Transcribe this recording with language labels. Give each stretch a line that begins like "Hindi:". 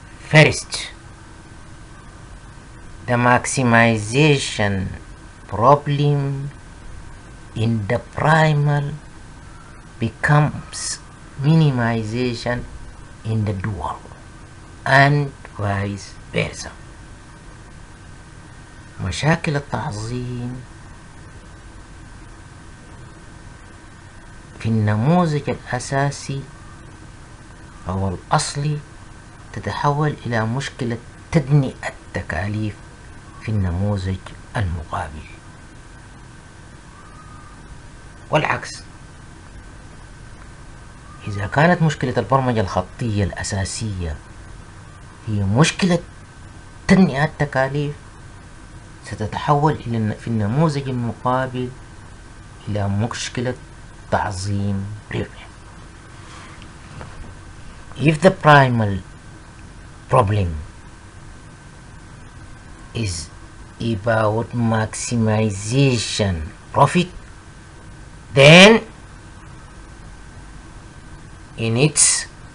English: First, the maximization problem in the primal becomes minimization in the dual, and vice versa.
Arabic: مشاكل التعظيم في النموذج الأساسي أو الأصلي تتحول إلى مشكلة تدني التكاليف في النموذج المقابل، والعكس. إذا كانت مشكلة البرمجة الخطية الأساسية هي مشكلة تدني التكاليف، ستتحول في النموذج المقابل إلى مشكلة تعظيم ربح.
English: If the primal problem is about maximization profit, then in its